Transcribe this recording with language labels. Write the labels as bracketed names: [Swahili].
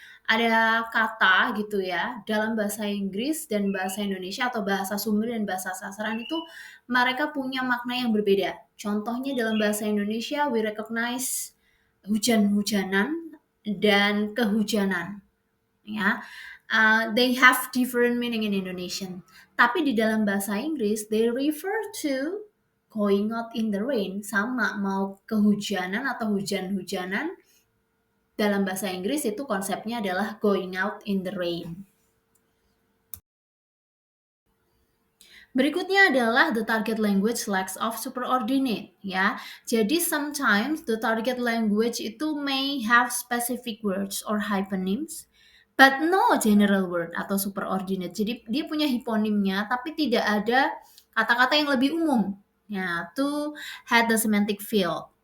[Indonesian] Ada kata gitu ya, dalam bahasa Inggris dan bahasa Indonesia atau bahasa sumber dan bahasa sasaran itu mereka punya makna yang berbeda. Contohnya dalam bahasa Indonesia, we recognize hujan-hujanan dan kehujanan. [English] Ya, they have different meaning in Indonesian. [Indonesian] Tapi di dalam bahasa Inggris, they refer to going out in the rain, sama mau kehujanan atau hujan-hujanan. Dalam bahasa Inggris itu konsepnya adalah going out in the rain. [English] Berikutnya adalah the target language lacks of superordinate ya. Jadi sometimes the target language itu may have specific words or hyponyms but no general word atau superordinate. [Indonesian] Jadi dia punya hiponimnya tapi tidak ada kata-kata yang lebih umum. [English] Ya, to had the semantic field.